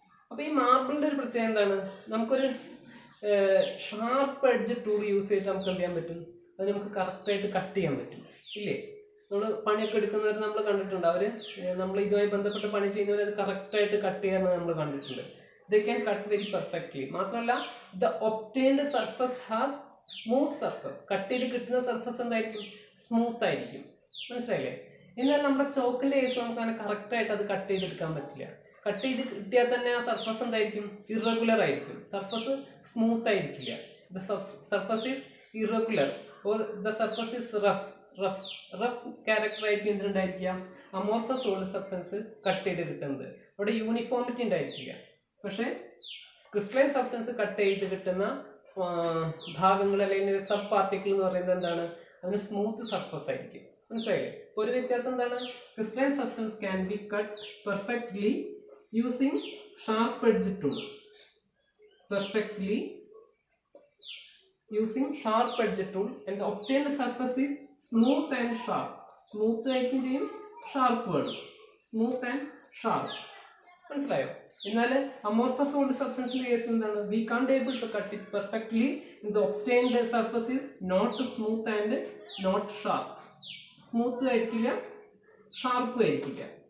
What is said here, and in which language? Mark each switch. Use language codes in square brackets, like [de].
[ml] അപ്പൊ ഈ മാർബിളിന്റെ ഒരു പ്രത്യേകത എന്താണ് നമുക്കൊരു ഷാർപ്പ് എഡ്ജ് ടൂൾ യൂസ് ചെയ്തിട്ട് നമുക്ക് എന്ത് ചെയ്യാൻ പറ്റും അത് നമുക്ക് കറക്റ്റ് ആയിട്ട് കട്ട് ചെയ്യാൻ പറ്റും ഇല്ലേ. നമ്മൾ പണിയൊക്കെ എടുക്കുന്നവർ നമ്മൾ കണ്ടിട്ടുണ്ട്. അവർ നമ്മൾ ഇതുമായി ബന്ധപ്പെട്ട് പണി ചെയ്യുന്നവർ അത് കറക്റ്റായിട്ട് കട്ട് ചെയ്യാൻ നമ്മൾ കണ്ടിട്ടുണ്ട്. [en] They can cut very perfectly. [ml] മാത്രമല്ല [en] the obtained surface has smooth surface. [ml] Cut ചെയ്ത് കിട്ടുന്ന സർഫസ് എന്തായിരിക്കും? സ്മൂത്ത് ആയിരിക്കും. മനസ്സിലായില്ലേ? എന്നാൽ നമ്മുടെ ചോക്കിന്റെ കേസ് നമുക്ക് അങ്ങനെ കറക്റ്റായിട്ട് അത് കട്ട് ചെയ്തെടുക്കാൻ പറ്റില്ല. കട്ട് ചെയ്ത് കിട്ടിയാൽ തന്നെ ആ സർഫസ് എന്തായിരിക്കും? ഇറഗുലർ ആയിരിക്കും. സർഫസ് സ്മൂത്ത് ആയിരിക്കില്ല. [en] The surface is irregular or the surface is rough [ml] character ആയിരിക്കും എന്തുണ്ടായിരിക്കുക? അമോർഫസ് സോളിഡ് സബ്സ്റ്റൻസ് കട്ട് ചെയ്ത് കിട്ടുന്നത്. അവിടെ യൂണിഫോമിറ്റി ഉണ്ടായിരിക്കില്ല. പക്ഷേ ക്രിസ്റ്റലൈൻ സബ്സ്റ്റൻസ് കട്ട് ചെയ്ത് കിട്ടുന്ന ഭാഗങ്ങൾ അല്ലെങ്കിൽ സബ് പാർട്ടിക്കിൾ എന്ന് പറയുന്നത് എന്താണ്? അതിന് സ്മൂത്ത് സർഫസ് ആയിരിക്കും. മനസ്സിലായില്ലേ? ഒരു വ്യത്യാസം എന്താണ്? [en] Crystalline substance can be cut perfectly using sharp edge tool. Using sharp edge tool and the obtained surface is smooth and sharp. [ml] Smooth ആയിരിക്കും ചെയ്യും, ഷാർപ്പ് വേണം. [en] Smooth and sharp. [ml] മനസ്സിലായോ? എന്നാൽ അമോർഫസ് സോളിഡ് സബ്സ്റ്റൻസിന്റെ കേസിൽ എന്താണ്? [en] We can't able to cut it perfectly. The obtained surface is not smooth and not sharp. [ml] സ്മൂത്തും ആയിരിക്കില്ല, ഷാർപ്പും ആയിരിക്കില്ല.